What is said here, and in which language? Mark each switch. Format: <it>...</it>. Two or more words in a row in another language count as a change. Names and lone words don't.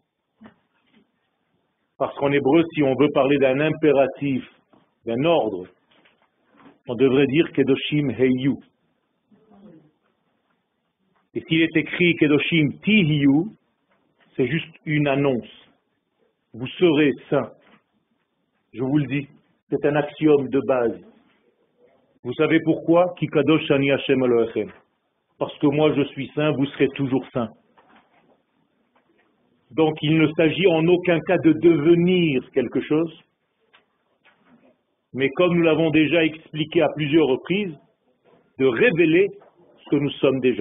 <fr>Parce qu'en hébreu, si on veut parler d'un impératif, d'un ordre, on devrait dire</fr> <he>קדושים היו.</he> <fr>Et s'il est écrit</fr> <he>קדושים תהיו,</he> <fr>c'est juste une annonce. Vous serez saints. Je vous le dis, c'est un axiome de base. Vous savez pourquoi?</fr> <he>כי קדוש אני השם אלוהיכם.</he> <fr>Parce que moi je suis saint, vous serez toujours saint. Donc il ne s'agit en aucun cas de devenir quelque chose, mais comme nous l'avons déjà expliqué à plusieurs reprises, de révéler ce que nous sommes déjà.</fr>